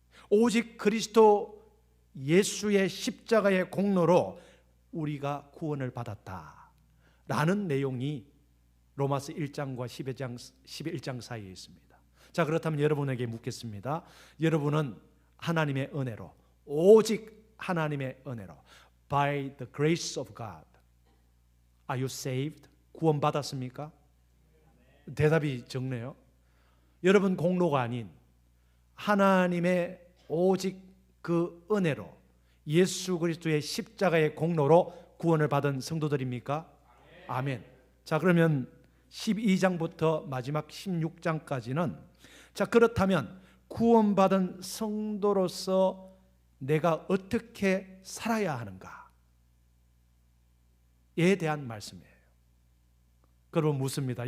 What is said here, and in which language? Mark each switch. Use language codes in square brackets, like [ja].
[ko] 오직 그리스도 예수의 십자가의 공로로 우리가 구원을 받았다 라는 내용이 로마서 1장과 11장 사이에 있습니다. 자, 그렇다면 여러분에게 묻겠습니다. 여러분은 하나님의 은혜로, 오직 하나님의 은혜로, [en] by the grace of God, are you saved? [ko] 구원 받았습니까? 대답이 적네요. 여러분 공로가 아닌 하나님의 오직 그 은혜로, 예수 그리스도의 십자가의 공로로 구원을 받은 성도들입니까? 아멘. 자, 그러면 12장부터 마지막 16장까지는, 자, 그렇다면 구원받은 성도로서 내가 어떻게 살아야 하는가에 대한 말씀이에요. 그러면 묻습니다.